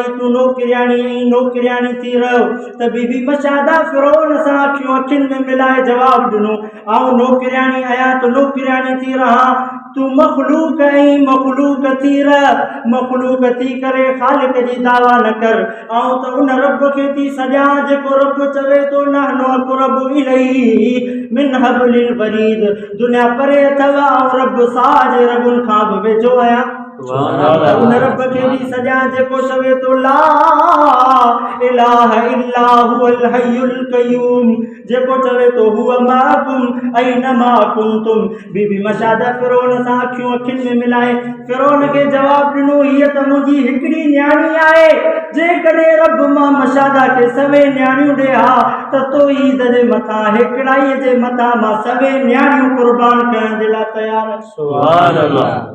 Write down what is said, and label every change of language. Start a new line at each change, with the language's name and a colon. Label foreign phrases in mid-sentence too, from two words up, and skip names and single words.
Sindhi: तूं नौकिरियाणी थी रहियो त बीबी मशादा फिरौन सां अखियुनि में मिलाए जवाबु ॾिनो आऊं नौकिरियाणी आहियां त नौकिरियाणी थी रहां तूं मख़लूक ऐं मख़लूक थी रह मख़लूक थी करे ख़ालिक जी दावा न कर आऊं त उन रब खे थी सॼां जेको रब चवे थो
Arabic: نحن أقرب إليه من حبل الوريد
Sindhi: दुनिया परे अथव ऐं रब साह जे रगुनि खां बि वेझो आहियां उन रब खे बि सॼां जेको चवे थो
Arabic: لا إله إلا هو الحي القيوم
Sindhi: जेको चवे थो
Arabic: هو معكم أين ما كنتم
Sindhi: बीबी मशादा फिरौन सां अखियुनि में मिलाए फिरौन खे जवाबु ॾिनो हीअ त मुंहिंजी हिकिड़ी न्याणी आहे जेकॾहिं रब मां मशादा खे सवे न्याणियूं ॾे हा त तौहीद जे मथां हिकिड़ाईअ जे मथां मां सवे न्याणियूं क़ुर्बान करण जे लाइ तयारु आहियां
Arabic: سبحان الله